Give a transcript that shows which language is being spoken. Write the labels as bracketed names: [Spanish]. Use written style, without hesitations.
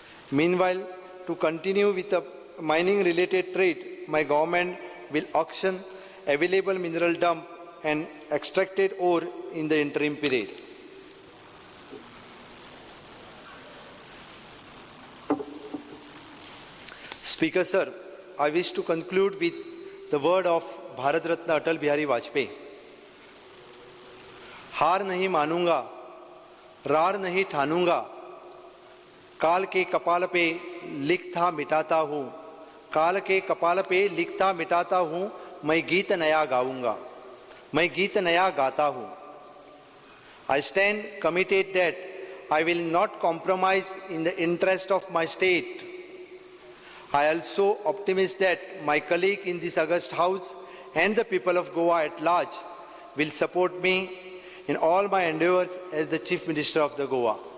[English] Meanwhile, to continue with the mining-related trade, my government will auction available mineral dump and extracted ore in the interim period. Speaker, sir, I wish to conclude with the word of Bharat Ratna Atal Bihari Vajpayee. [Hindi] हार नहीं मानूंगा, रार नहीं ठानूंगा, काल के कपाल पे लिखता मिटाता हूँ, काल के कपाल पे लिखता मिटाता हूँ, मैं गीत नया गाऊंगा, मैं गीत नया गाता हूँ. [English] I stand committed that I will not compromise in the interest of my state. I also optimist that my colleague in this august house and the people of Goa at large will support me in all my endeavors as the Chief Minister of the Goa.